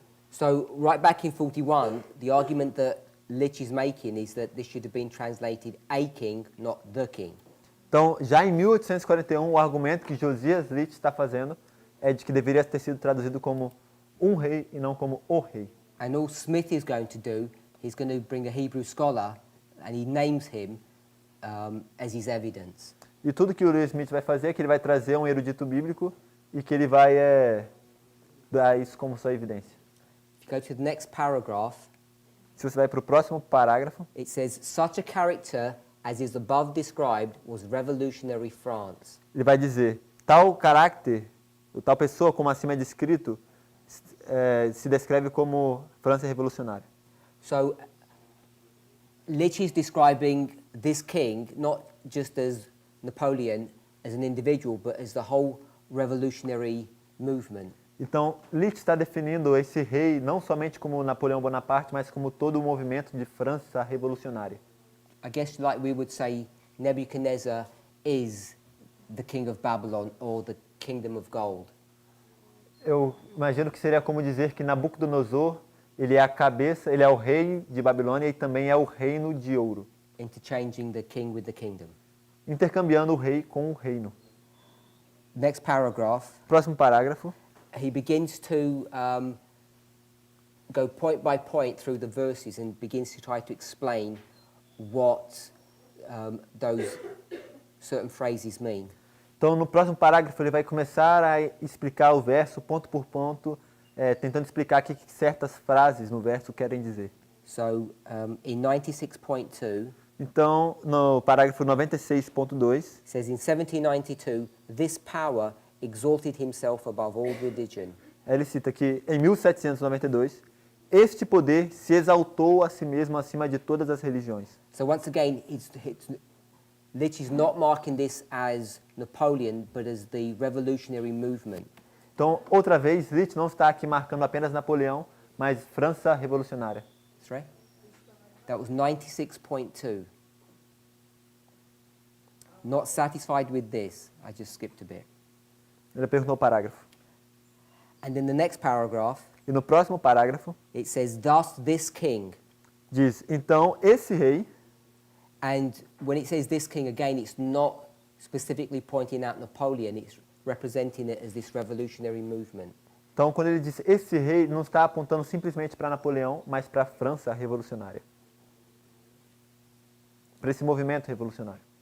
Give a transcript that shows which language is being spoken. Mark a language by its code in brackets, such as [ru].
[en] So right back in 41, the argument that Litch is making is that this should have been translated a king, not the king. [pt] Então, já em 1841, o argumento que Josias Litch está fazendo é de que deveria ter sido traduzido como um rei e não como o rei. [en] And all Smith is going to do, he's going to bring a Hebrew scholar and he names him as his evidence. [pt] E tudo que o Uriah Smith vai fazer é que ele vai trazer um erudito bíblico e que ele vai dar isso como sua evidência. [en] If you go to the next paragraph, [pt] Se você vai para o próximo parágrafo, [en] it says, such a character as is above described was revolutionary France. [pt] ele vai dizer: tal caráter, ou tal pessoa como acima é descrito, se descreve como França revolucionária. [en] So Litch is describing this king not just as Napoleon as an individual, but as the whole revolutionary movement. [pt] Então, Litch está definindo esse rei não somente como Napoleão Bonaparte, mas como todo o movimento de França revolucionária. [en] I guess like we would say Nebuchadnezzar is the king of Babylon or the kingdom of gold. [pt] Eu imagino que seria como dizer que Nabucodonosor, ele é a cabeça, ele é o rei de Babilônia e também é o reino de ouro, [en] Interchanging the king with the kingdom. [pt] intercambiando o rei com o reino. [en] Next paragraph, [pt] Próximo parágrafo. [en] he begins to go point by point through the verses and begins to try to explain what those certain phrases mean. [pt] Então, no próximo parágrafo, ele vai começar a explicar o verso ponto por ponto, tentando explicar o que certas frases no verso querem dizer. [en] So in 96.2, [pt] Então, no parágrafo 96.2, [en] it says, in 1792, this power exalted himself above all religion. [pt] ele cita que em 1792, este poder se exaltou a si mesmo acima de todas as religiões. [en] So once again, Lich is not marking this as Napoleon, but as the revolutionary movement. [pt] Então, outra vez, Lich não está aqui marcando apenas Napoleão, mas França revolucionária. [en] That's right. That was 96.2. Not satisfied with this, I just skipped a bit. [pt] Ele perguntou o parágrafo. [en] And in the next paragraph, [pt] E no próximo parágrafo, [en] it says, thus this king. [pt] diz, então, esse rei, [en] And when it says this king, again, it's not specifically pointing out Napoleon, it's representing it as this revolutionary movement. [pt] então, quando ele diz esse rei, não está apontando simplesmente para Napoleão, mas para a França revolucionária. Para esse movimento revolucionário.